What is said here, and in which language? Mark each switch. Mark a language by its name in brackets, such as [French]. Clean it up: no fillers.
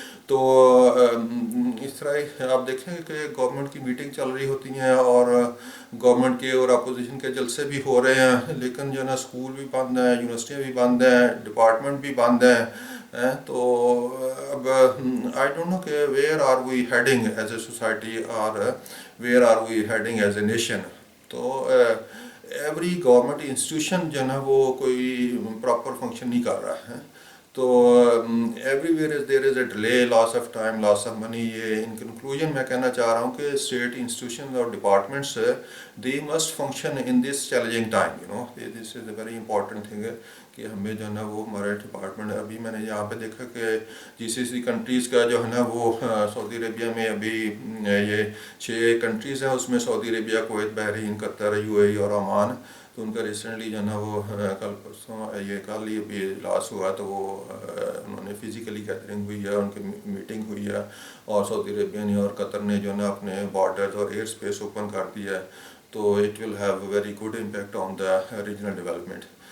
[Urdu] تو اس طرح آپ دیکھیں کہ گورنمنٹ کی میٹنگ چل رہی ہوتی ہیں اور گورنمنٹ کے اور اپوزیشن کے جلسے بھی ہو رہے ہیں، لیکن جو ہے نا اسکول بھی بند ہیں، یونیورسٹیاں بھی بند ہیں، ڈپارٹمنٹ بھی بند ہیں. [English] تو اب I don't know کہ where are we heading as a society اور where are we heading as a nation. [Urdu] تو ایوری گورنمنٹ انسٹیٹیوشن جو ہے نا وہ کوئی پراپر فنکشن نہیں کر رہا ہے. [English] تو everywhere is there is a delay, loss of time, loss of money. [Urdu] یہ ان کنکلوژن میں کہنا چاہ رہا ہوں کہ اسٹیٹ انسٹیٹیوشن اور departments [English] they must function in this challenging time, you know. This is a very important thing [Urdu] کہ ہمیں جو ہے نا وہ ہمارے ڈپارٹمنٹ، ابھی میں نے یہاں پہ دیکھا کہ GCC کنٹریز کا جو ہے نا وہ سعودی عربیہ میں ابھی یہ 6 کنٹریز ہیں، اس میں سعودی عربیہ، کویت، بحرین، قطر، UAE اور عمان. تو ان کا ریسنٹلی جو ہے نا وہ کل پرسوں یہ کل ہی ابھی لاس ہوا، تو وہ انہوں نے فزیکلی گیدرنگ ہوئی ہے، ان کی میٹنگ ہوئی ہے، اور سعودی عربیہ نے اور قطر نے جو ہے نا اپنے بارڈرز اور ایئر اسپیس اوپن کر دیا ہے. [English] تو it will have a very good impact on the regional development.